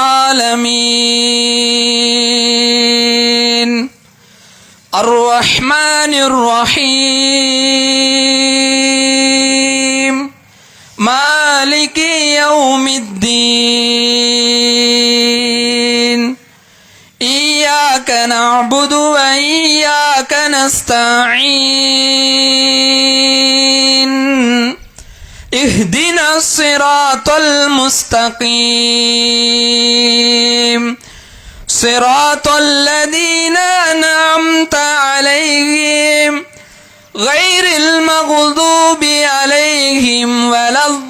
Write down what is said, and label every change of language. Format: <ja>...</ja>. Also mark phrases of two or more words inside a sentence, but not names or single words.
<ar>العالمين الرحمن الرحيم مالك يوم الدين إياك نعبد وإياك நஸ்தஈன் اهدنا الصراط المستقيم صراط الذين أنعمت عليهم غير المغضوب عليهم ولا</ar>